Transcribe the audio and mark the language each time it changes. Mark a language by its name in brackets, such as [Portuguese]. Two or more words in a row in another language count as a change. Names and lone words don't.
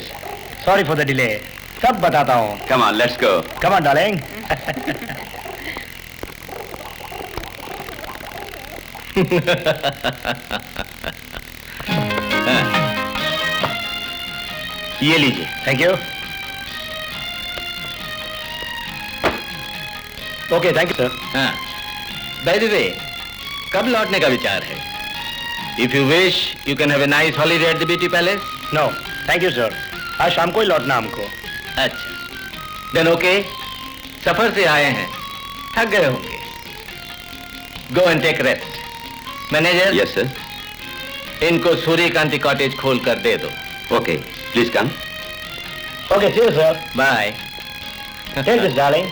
[English] Sorry for the delay. [Hindi] सब बताता हूँ। [English] Come on, let's go. Come on, darling. [Hindi] ये लीजिए। [English] Thank you. Okay, thank you, sir. हाँ. By the way, [Hindi] कब लौटने का विचार है? [English] If you wish, you can have a nice holiday at the Beauty Palace. No, thank you, [Hindi] sir. आज शाम को ही लौटना हमको। अच्छा, [English] then okay. [Hindi] सफर से आए हैं, थक गए होंगे। [English] Go and take rest. Manager. Yes, sir. [Hindi] इनको सूर्यकांति कॉटेज खोल कर दे दो। [English] Okay, please come. Okay, see you, sir. Bye. Take this, darling.